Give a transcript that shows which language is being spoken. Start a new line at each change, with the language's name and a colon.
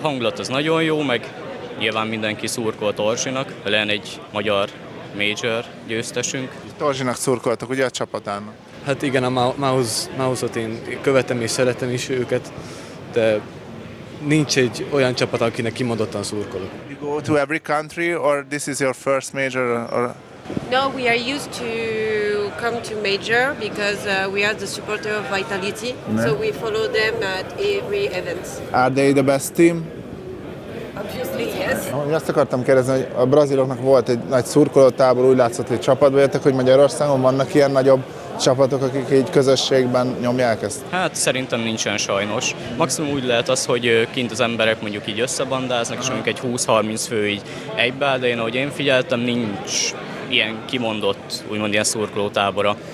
Hungarian: Hangulat az nagyon jó, meg nyilván mindenki szurkol a Torzsinak, legyen egy magyar major győztesünk. Torzsinak szurkoltak, ugye a csapatának? Hát igen, a Mouse-ot én követem és szeretem is őket, de nincs egy olyan csapat, akinek kimondottan szurkolok.
English: You go to every country or this is your first major? Or... No, we are used to come to major because we are the supporter of Vitality, so we follow them at every event. Are they the best team? Obviously, yes.
Hungarian: Azt akartam kérdezni, hogy a braziloknak volt egy nagy szurkolótábor, úgy látszott, hogy csapatba jöttek, hogy Magyarországon vannak ilyen nagyobb csapatok, akik így közösségben nyomják ezt? Hát szerintem nincsen sajnos. Maximum úgy lehet az, hogy kint az emberek mondjuk így összebandáznak, és mondjuk egy 20-30 fő így egybeáll, de én ahogy én figyeltem, nincs ilyen kimondott, úgymond ilyen szurkolótábora.